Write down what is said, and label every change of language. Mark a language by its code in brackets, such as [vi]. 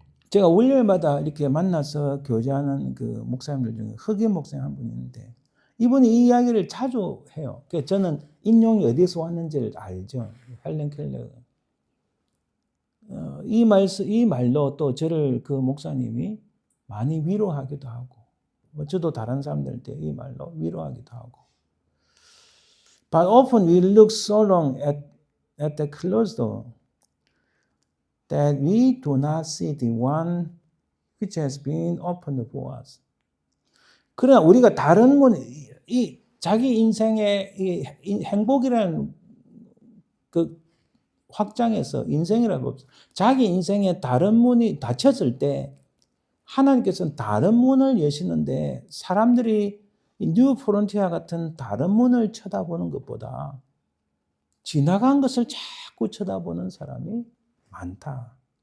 [ko] 제가 월요일마다 이렇게 만나서 교제하는 그 목사님들 중에 흑인 목사님 한 분이 있는데 이분이 이 이야기를 자주 해요. 그래서 저는 인용이 어디서 왔는지를 알죠. 헬렌 켈러. 이 말로 또 저를 그 목사님이 많이 위로하기도 하고, 저도 다른 사람들한테 이 말로 위로하기도 하고. [en] But often we look so long at the closed door that we do not see the one which has been opened for us. [ko] 그러나 우리가 다른 문, 자기 인생의 이 행복이라는 그 확장해서 인생이라고 자기 인생에 다른 문이 닫혔을 때 하나님께서는 다른 문을 여시는데 사람들이 뉴 프론티아 같은 다른 문을 쳐다보는 것보다 지나간 것을 자꾸 쳐다보는 사람이 많다.